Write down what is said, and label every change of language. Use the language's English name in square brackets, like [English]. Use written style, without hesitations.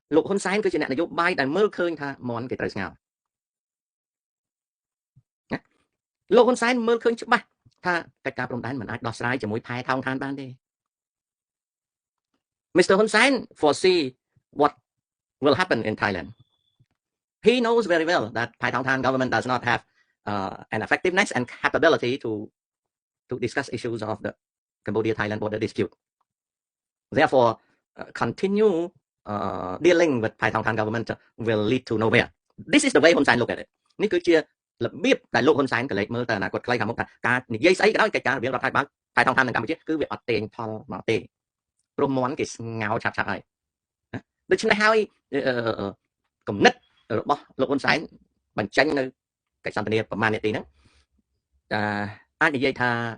[Khmer] លោកហ៊ុនសែនគឺជាអ្នកនយោបាយដែលមើលឃើញថាមន់គេត្រូវស្ងោរណាលោកហ៊ុនសែនមើលឃើញច្បាស់ថាកិច្ចការព្រំដែនមិនអាចដោះស្រាយជាមួយផែថោងឋានបានទេ Mr. [English] Hun Sen foresee what will happen in Thailand. He knows very well that Thai Thong Tan government does not have an effectiveness and capability to discuss issues of the Cambodia-Thailand border dispute. Therefore, continue dealing with Thai Thong Tan government will lead to nowhere. This is the way Hun Sen look at it. [Khmer] នេះគឺជារបៀបដែលលោកហ៊ុនសែនកលេចមើលទៅអនាគតខ្លីខាងមុខថាការនិយាយស្អីក៏ដោយកិច្ចការរវាងរដ្ឋាភិបាលថៃថោងឋាននិងកម្ពុជាគឺវាអត់ទាញផលមកទេព្រោះមន់គេស្ងោឆាប់ហើយដូច្នេះហើយគំនិតរបស់លោកហ៊ុនសែនបញ្ចេញនៅកិច្ចសន្ទនាប្រមាណនាទីហ្នឹងអាចនិយាយថា